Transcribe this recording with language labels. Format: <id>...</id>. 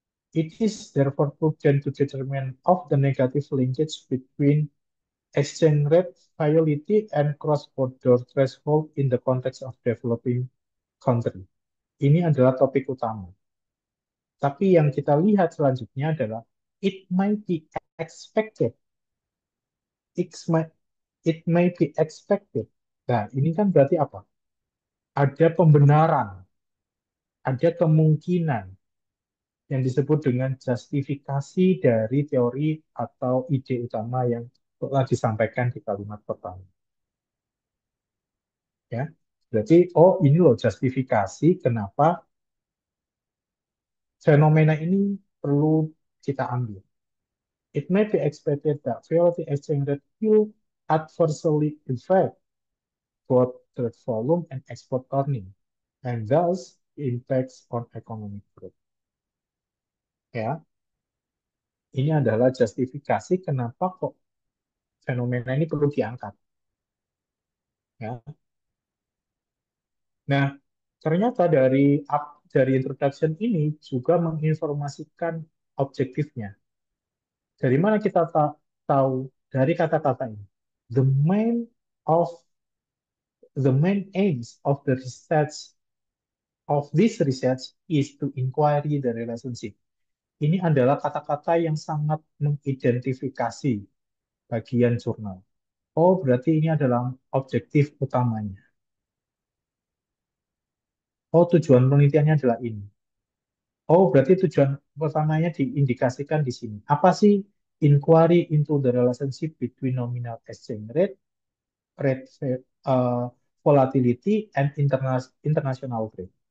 <en>It is therefore prudent to determine of the negative linkage between exchange rate viability and cross-border threshold in the context of developing country.</en> <id>Ini adalah topik utama. Tapi yang kita lihat selanjutnya adalah</id> <en>it might be expected. It may be expected.</en> <id>Nah, ini kan berarti apa? Ada pembenaran, ada kemungkinan yang disebut dengan justifikasi dari teori atau ide utama yang telah disampaikan di kalimat pertama. Ya, berarti oh ini loh justifikasi kenapa fenomena ini perlu kita ambil.</id> <en>It may be expected that volatility exchange rate will adversely affect both trade volume and export earning, and thus impacts on economic growth.</en> <id>Ya, ini adalah justifikasi kenapa kok fenomena ini perlu diangkat. Ya. Nah, ternyata dari introduction ini juga menginformasikan objektifnya. Dari mana kita tahu dari kata-kata ini?</id> <en>The main of the main aims of the research of this research is to inquiry the relationship.</en> <id>Ini adalah kata-kata yang sangat mengidentifikasi bagian jurnal. Oh, berarti ini adalah objektif utamanya. Oh, tujuan penelitiannya adalah ini. Oh, berarti tujuan utamanya diindikasikan di sini. Apa sih</id> <en>inquiry into the relationship between nominal exchange rate, rate uh, volatility, and international trade?</en>